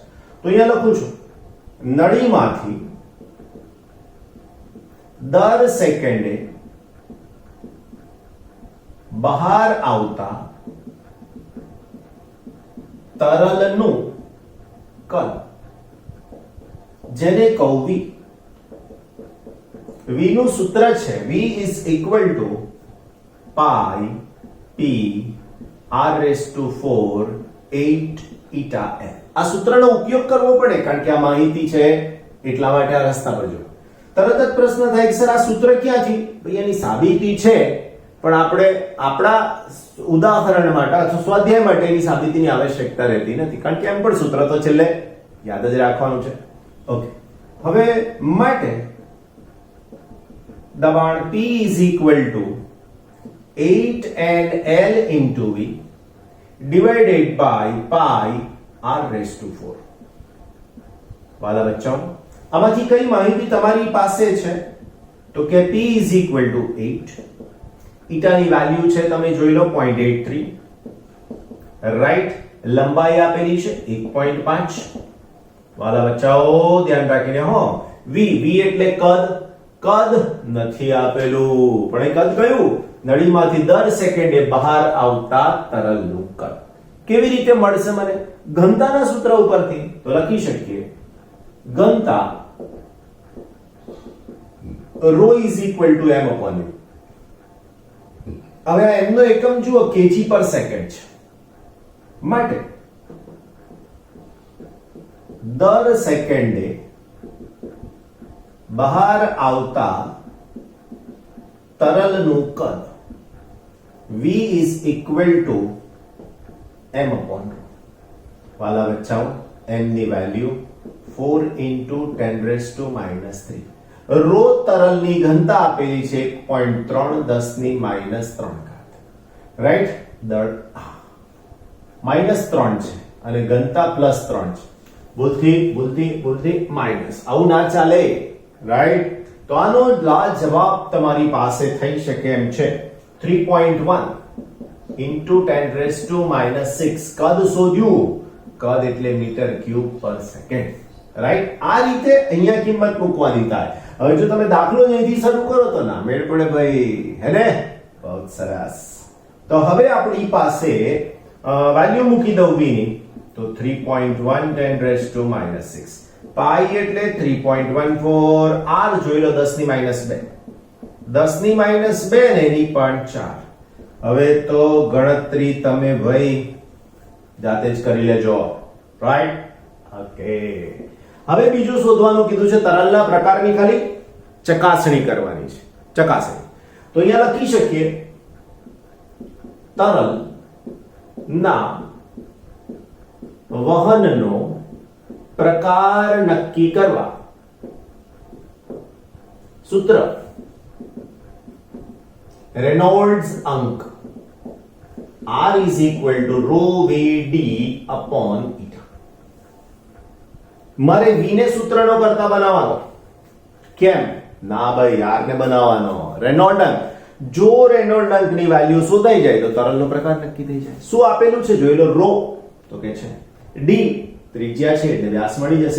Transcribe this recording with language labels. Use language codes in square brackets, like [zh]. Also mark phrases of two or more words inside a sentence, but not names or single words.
[gu] તો અહીંયા લખું છું, નળીમાંથી દર સેકન્ડે બહાર આવતા તરલનું કદ, જેને કહું V. [en] V [gu] નું સૂત્ર છે [en] V is equal to pi p r⁴ 8 eta L. [gu] આ સૂત્રનો ઉપયોગ કરવો પડે કારણ કે આ માહિતી છે એટલા માટે આ રસ્તા પર જો. તરત જ પ્રશ્ન થાય કે સર આ સૂત્ર ક્યાંથી? ભાઈ એની સાબિતી છે, પણ આપણે આપણા ઉદાહરણ માટે અથવા સ્વાધ્યાય માટે એની સાબિતીની આવશ્યકતા રહેતી નથી, કારણ કે એમ પણ સૂત્ર તો છેલ્લે યાદ જ રાખવાનું છે. ઓકે, હવે માટે દબાણ [en] P is equal to 8 L into V divided by pi r⁴. [gu] વાલા બચ્ચાઓ, આમાંથી કઈ માહિતી તમારી પાસે છે? તો કે [en] P is equal to 8, [gu] ઈટાની વેલ્યુ છે તમે જોઈ લો 0.83, રાઈટ? લંબાઈ આપેલી છે 1.5. વાલા બચ્ચાઓ ધ્યાન રાખીને હો, V એટલે કદ નથી આપેલું, પણ એ કદ કયું? નળીમાંથી દર સેકન્ડે બહાર આવતા તરલનું કદ. કેવી રીતે મળશે મને? ઘનતાના સૂત્ર ઉપરથી. તો લખી શકીએ ઘનતા [en] ρ is equal to m/v. [gu] હવે આ m નો એકમ જુઓ kg/s છે, માટે દર સેકન્ડે બહાર આવતા તરલનું કદ [en] v is equal to m upon rho. [gu] વાલા બચ્ચાઓ m ની વેલ્યુ [en] 4 into 10 raised to minus 3. [gu] રો તરલની ઘનતા આપેલી છે 1.3 10 ની minus 3 ઘાત. રાઈટ? દળ -3 છે અને ઘનતા +3 છે. ભૂલથી માઇનસ. આવું ના ચાલે. રાઈટ? તો આનો જવાબ તમારી પાસે થઈ શકે એમ છે 3.1 [en] into 10 raised to minus 6. [gu] કદ શોધ્યું. કદ એટલે મીટર ક્યુબ પર સેકન્ડ. રાઈટ? આ રીતે અહીંયા કિંમત મૂકવાની થાય. હવે જો તમે દાખલો અહીંથી શરૂ કરો તો ના મેળ પડે ભાઈ. હે ને? બહુ સરસ. તો હવે આપણી પાસે વેલ્યુ મૂકી દઉં v ની તો 3.1 10 [en] raised to minus [gu] 6. પાઈ એટલે 3.14. r જોઈ લો 10 ની -2. 10 ની -2 ને એની પણ 4. હવે તો ગણતરી તમે ભાઈ જાતે જ કરી લેજો. રાઈટ? ઓકે. હવે બીજું શોધવાનું કીધું છે. તરલના પ્રકારની ખાલી ચકાસણી કરવાની છે. ચકાસણી. તો અહીંયા લખી શકીએ તરલ ના વહનનો પ્રકાર નક્કી કરવા સૂત્ર રેનોલ્ડ્સ અંક [en] R is equal to rho VD upon eta. [gu] મારે v ને સૂત્રનો કરતા બનાવવાનો. કેમ? ના ભાઈ, r ને બનાવવાનો. રેનોલ્ડ અંક. જો રેનોલ્ડ અંકની વેલ્યુ શોધાઈ જાય તો તરલનો પ્રકાર નક્કી થઈ જાય. શું આપેલું છે જોઈ લો. રો તો કે છે d ત્રિજ્યા છે એટલે વ્યાસ મળી જશે.